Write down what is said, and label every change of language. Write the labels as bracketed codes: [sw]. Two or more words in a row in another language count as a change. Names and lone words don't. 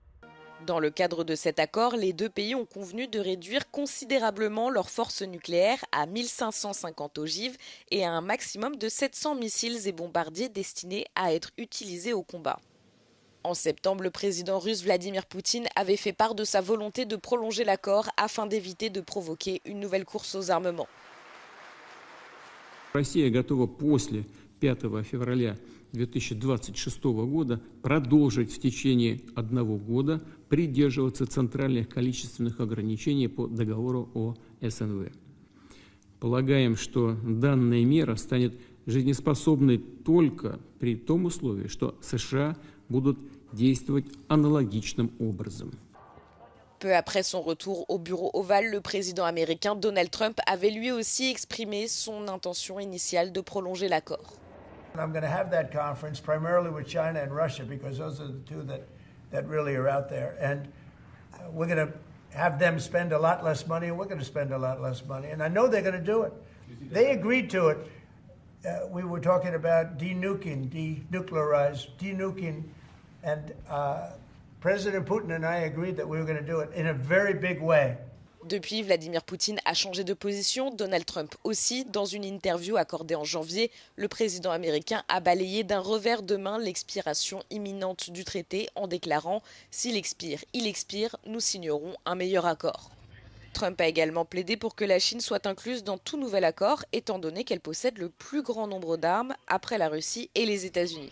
[fr] Dans le cadre de cet accord, les deux pays ont convenu de réduire considérablement leurs forces nucléaires à 1550 ogives et à un maximum de 700 missiles et bombardiers destinés à être utilisés au combat. En septembre, le président russe Vladimir Poutine avait fait part de sa volonté de prolonger l'accord afin d'éviter de provoquer une nouvelle course aux armements. [ru] Россия готова после 5 февраля 2026 года продолжить в течение 1 года придерживаться центральных количественных ограничений по договору о СНВ. Полагаем, что данная мера станет жизнеспособной только при том условии, что США будут действовать аналогичным образом. [fr] Peu après son retour au bureau ovale, le président américain Donald Trump avait lui aussi exprimé son intention initiale de prolonger l'accord. [en] I'm going to have that conference primarily with China and Russia because those are the two that really are out there. And we're going to have them spend a lot less money and we're going to spend a lot less money. And I know they're going to do it. They agreed to it. We were talking about denuclearizing. And President Putin and I agreed that we were going to do it in a very big way. [fr] Depuis, Vladimir Poutine a changé de position, Donald Trump aussi. Dans une interview accordée en janvier, le président américain a balayé d'un revers de main l'expiration imminente du traité en déclarant « S'il expire, il expire, nous signerons un meilleur accord ». Trump a également plaidé pour que la Chine soit incluse dans tout nouvel accord, étant donné qu'elle possède le plus grand nombre d'armes après la Russie et les États-Unis.